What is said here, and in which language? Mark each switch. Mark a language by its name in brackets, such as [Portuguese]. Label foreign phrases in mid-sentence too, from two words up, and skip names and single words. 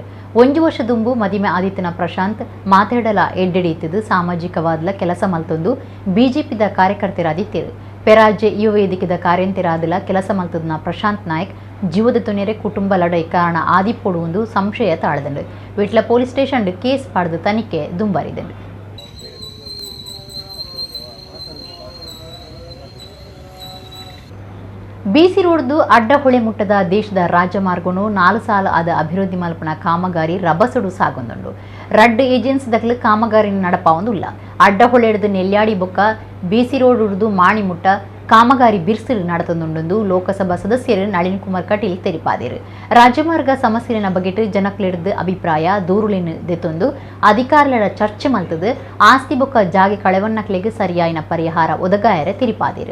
[Tulu] 1 ವರ್ಷ ದುಂಬು ಮದಿಮೆ ಆದಿತ್ಯನ ಪ್ರಶಾಂತ್ ಮಾತಾಡಲ ಎಡ್ಡೆಡಿತ್ತಿದ್ದು ಸಾಮಾಜಿಕವಾದಲ ಕೆಲಸ ಮಲ್ತೊಂದು ಬಿಜೆಪಿದ ಕಾರ್ಯಕರ್ತರಾದಿತ್ತೇರು. ಪೆರಾಜೆ ಯುವ ವೇದಿಕೆದ ಕಾರ್ಯಂತಿರಾದಲ ಕೆಲಸ ಮಲ್ತದನ ಪ್ರಶಾಂತ್ ನಾಯ್ಕ್ ಜೀವದ ತೊನೆರೆ ಕುಟುಂಬ ಲಡೈ ಕಾರಣ ಆದಿಪ್ಪೊಡು ಸಂಶಯ ತಾಳದಂಡು. ವಿಟ್ಲ [English] police station case [Tulu] ಪಡೆದು ತನಿಖೆ ದುಂಬಾರಿದಂಡು. ಬಿಸಿ ರೋಡ್ದು ಅಡ್ಡ ಹೊಳೆ ಮುಟ್ಟದ ದೇಶದ ರಾಜಮಾರ್ಗನು 4 ಸಾಲ ಆದ ಅಭಿವೃದ್ಧಿ ಮಲ್ಪನ ಕಾಮಗಾರಿ ರಭಸಡು ಸಾಗೊಂದುಂಡು. ರಡ್ಡು ಏಜೆನ್ಸಿದಕ್ಲು ಕಾಮಗಾರಿ ನಡಪಾವೊಂದುಲ್ಲ. ಅಡ್ಡ ಹೊಳೆ ಹಿಡಿದು ನೆಲ್ಯಾಡಿ ಬೊಕ್ಕ ಬಿಸಿ ರೋಡ್ ಹಿಡಿದು ಮಾಣಿ ಮುಟ್ಟ ಕಾಮಗಾರಿ ಬಿರ್ಸಿಲು ನಡೆತೊಂದುಂಡು ಲೋಕಸಭಾ ಸದಸ್ಯರು ನಳಿನ್ ಕುಮಾರ್ ಕಟೀಲ್ ತೆರಿಪಾದಿರು. ರಾಜಮಾರ್ಗ ಸಮಸ್ಯೆನ ಬಗೆಟ್ ಜನಕ್ಲಿಡ್ದು ಅಭಿಪ್ರಾಯ ದೂರುಲಿನ ದೆತ್ತೊಂದು ಅಧಿಕಾರಿಗಳ ಚರ್ಚೆ ಮಲ್ತದು ಆಸ್ತಿ ಬೊಕ್ಕ ಜಾಗೆ ಕಳೆವನ್ನಕ್ಲೆಗೆ ಸರಿಯಾಯಿನ ಪರಿಹಾರ ಒದಗಾಯರೆ ತೆರಿಪಾದಿರು.